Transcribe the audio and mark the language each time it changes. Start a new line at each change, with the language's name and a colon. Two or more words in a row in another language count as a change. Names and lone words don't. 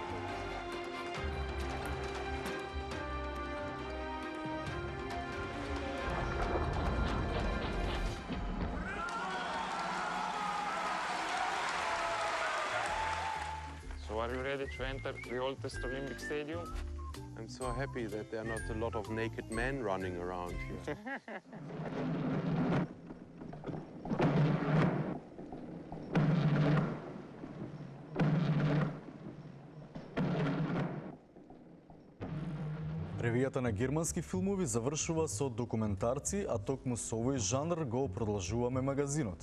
English: So are you ready to enter the oldest Olympic stadium? I'm so happy that there are not a lot of naked men running around here.
Macedonian: Ревијата на германски филмови завршува со документарци, а токму со овој жанр го продолжуваме магазинот.